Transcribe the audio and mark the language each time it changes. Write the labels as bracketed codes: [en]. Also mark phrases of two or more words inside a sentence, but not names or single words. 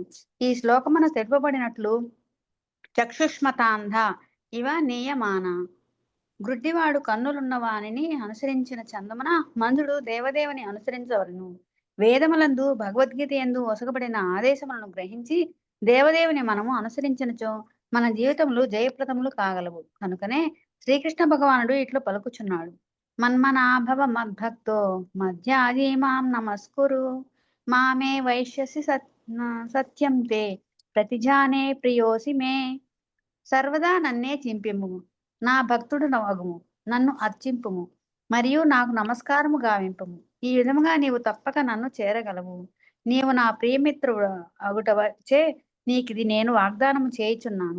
[te] ఈ శ్లోకమున తెలుపబడినట్లు [sa] चक्षुष्मतान्ध इव नियमान, [te] గ్రుడ్డివాడు కన్నులున్న వానిని అనుసరించిన చందమున మంజుడు దేవదేవుని అనుసరించవలను. వేదములందు భగవద్గీత యందు ఒసగబడిన ఆదేశములను గ్రహించి దేవదేవుని మనము అనుసరించినచో మన జీవితములు జయప్రదములు కాగలవు. కనుకనే శ్రీకృష్ణ భగవానుడు ఇట్లు పలుకుచున్నాడు. [sa] मन्मनाभव मद्भक्तो मद्याजी मां नमस्कुरु मामे वैष्यसि सत्यं ते प्रतिजाने प्रियोऽसि मे. [te] సర్వదా నన్నే చింపిము, నా భక్తుడు నవగుము, నన్ను అర్చింపుము, మరియు నాకు నమస్కారము గావింపుము. ఈ విధముగా నీవు తప్పక నన్ను చేరగలవు. నీవు నా ప్రియమిత్రుడు అగుటవచ్చే నీకిది నేను వాగ్దానము చేయుచున్నాను.